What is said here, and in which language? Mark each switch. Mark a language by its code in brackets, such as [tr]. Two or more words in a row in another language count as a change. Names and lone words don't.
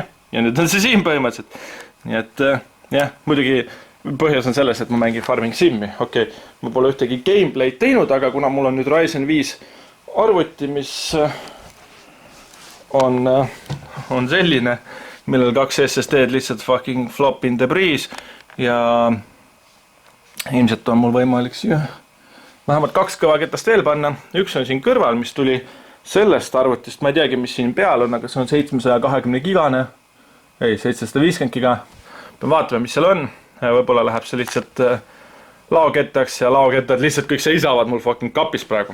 [et] Ja nüüd on see siin põhimõtteliselt. Nii et jah, muidugi põhjus on selles, et ma mängin Farming Simmi. Okei, ma pole ühtegi gameplay'd teinud, aga kuna mul on nüüd Ryzen 5 arvuti, mis on selline, millel 2 SSD-d lihtsalt [en] fucking flop in the breeze [et] ja ilmselt on mul võimalik siia vähemalt 2 kõvaketast veel panna. Üks on siin kõrval, mis tuli sellest arvutist, ma ei teagi, mis siin peal on, aga see on 720 gigane. Ei, 750 giga. Pean vaatame, mis seal on. Võib-olla läheb see lihtsalt laokettaks ja laokettad lihtsalt kõik seisavad mul fucking kapis praegu.